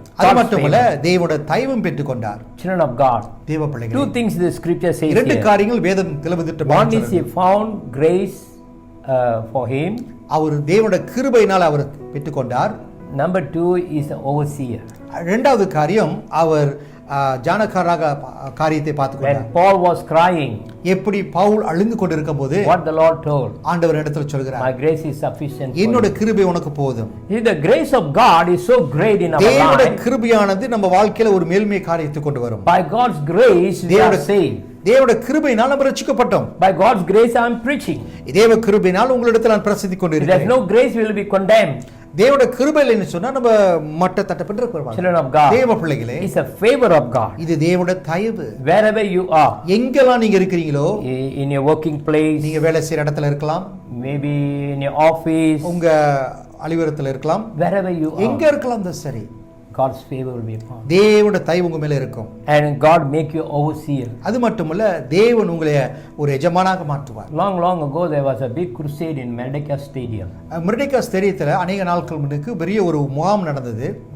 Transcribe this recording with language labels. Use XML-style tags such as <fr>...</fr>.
<ta>அது மட்டுமல்ல, தேவனுடைய தயவும் பெற்றுக்கொண்டார்.</ta> <en>Children of God,</en> <ta>தேவ பிள்ளைகளே,</ta> <en>two things the scripture says</en> <ta>இரண்டு</ta> <en>here.</en> <ta>காரியங்கள் வேதம் தெளிவுபடுத்துகிறது.</ta> <en>One is he found grace for him.</en> <ta>அவர் தேவனுடைய கிருபையினால் அவர் பெற்றுக்கொண்டார்.</ta> <en>Number 2 is the overseer.</en> <ta>இரண்டாவது காரியம், அவர் ஜானகாராக காரியத்தை பார்த்துக்கொண்டார்.</ta> <en>When Paul was crying,</en> <ta>எப்படி பவுல் அழுந்து கொண்டிருக்கும் போது</ta> <en>what the Lord told,</en> <ta>ஆண்டவர் இடத்தில் சொல்கிறார்,</ta> <en>my grace is sufficient for</en> <ta>என்னோட</ta> <en>you.</en> <ta>கிருபை உனக்கு போதும்.</ta> <en>The grace of God is so great in our</en> <ta>தேவனுடைய</ta> <en>life.</en> <ta>கிருபையானது நம்ம வாழ்க்கையில ஒரு மேல்மை காரியத்தை கொண்டு வரும்.</ta> <en>By God's grace we are saved.</en> <ta>தேவனுடைய கிருபையினால் நம்ம ரட்சிக்கப்பட்டோம்.</ta> <en>By God's grace I am preaching.</en> <ta>தேவ கிருபையினால் உங்களிடத்தில் நான் பிரசங்கித்துக்</ta> <en>If there is</en> <ta>கொண்டிருக்கிறேன்.</ta> <en>no grace we will be condemned.</en> <ta>தேவனுடைய கிருபை இல்லைன்னு சொன்னா நம்ம மட்ட தட்டப்பட்டு இருப்போம்.</ta> <en>Children of God,</en> <ta>தேவ பிள்ளைகளே,</ta> <en>it's a favor of God.</en> <ta>இது தேவனுடைய தயவு.</ta> <en>Wherever you are,</en> <ta>எங்கெல்லாம் நீங்க இருக்கிறீங்களோ,</ta> <en>in your working place,</en> <ta>நீங்க வேலை செய்யற இடத்துல இருக்கலாம்,</ta> <en>maybe in your office,</en> <ta>உங்க அலுவலகத்துல இருக்கலாம்,</ta> <en>wherever you</en> <ta>எங்க</ta> <en>are,</en> <ta>இருக்கலாம் தான் சரி,</ta> <en>God's favor will be upon you.</en> <ta>தேவனுடைய தயவு உங்க மேல இருக்கும்.</ta> <en>And God make you overseer.</en> <ta>அது மட்டுமல்ல, தேவன் உங்களை ஒரு எஜமானாக மாற்றுவார்.</ta> <en>Long ago there was a big crusade in Merdeka Stadium.</en> <ta>Merdeka ஸ்டேடியத்தில் அநேக நாட்கள் முன்னுக்கு பெரிய ஒரு முகாம் நடந்தது.</ta>